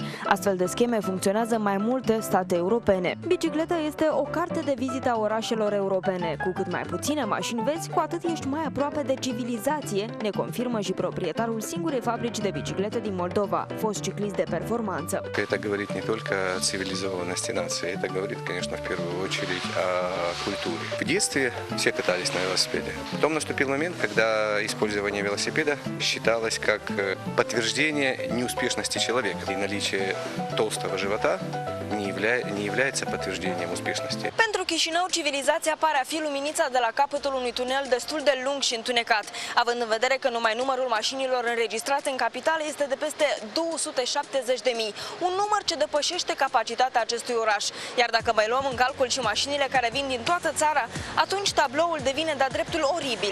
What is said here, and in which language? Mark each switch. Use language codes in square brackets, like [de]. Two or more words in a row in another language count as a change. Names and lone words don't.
[ro] Astfel de scheme funcționează în mai multe state europene. Bicicleta este o carte de vizită a orașelor europene. Cu cât mai puține mașini vezi, cu atât ești mai aproape de civilizație, ne confirmă și proprietarul singurei fabrici de biciclete din Moldova, fost ciclist de performanță. [ru] Это говорит не только о цивилизованности нации, это говорит, конечно, в первую очередь о культуре. В детстве все катались на велосипеде. Потом наступил момент, когда использование велосипеда считалось как подтверждение неуспешности человека. И наличие толстого живота не является подтверждением успешности. [ro] Pentru Chișinău, civilizația pare a fi luminița de la capătul unui tunel destul de lung și întunecat, având în vedere că numai numărul mașinilor înregistrate în capitală este de peste 270.000, un număr ce depășește capacitatea acestui oraș. Iar dacă mai luăm în calcul și mașinile care vin din toată țara, atunci tabloul devine de-a dreptul oribil.